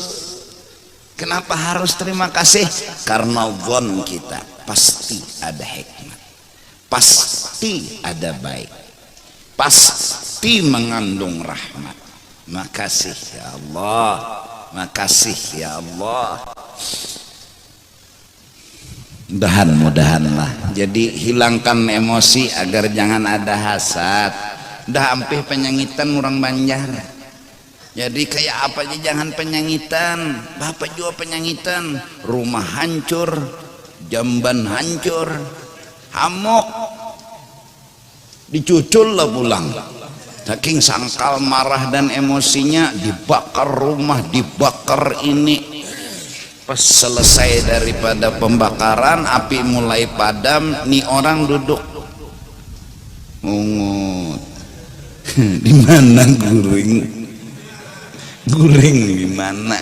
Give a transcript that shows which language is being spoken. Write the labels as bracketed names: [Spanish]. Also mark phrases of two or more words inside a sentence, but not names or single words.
[Indonesian] Kenapa harus terima kasih? Karena zon kita pasti ada hikmat, pasti ada baik, pasti mengandung rahmat. Makasih [Arabic] يا الله, [Indonesian] makasih [Arabic] يا الله. [Indonesian] Mudahan-mudahanlah. Jadi hilangkan emosi agar jangan ada hasad. [Banjar] Dah ampih penyangitan orang Banjar. Jadi kayak apa aja jangan penyangitan. [Indonesian] Bapak juga penyangitan. Rumah hancur, jamban hancur, hamok, dicucul lah pulang. Saking sangkal marah dan emosinya, dibakar rumah, dibakar ini. Pas selesai daripada pembakaran, api mulai padam, nih orang duduk mungut. Di mana guring? Guring di mana?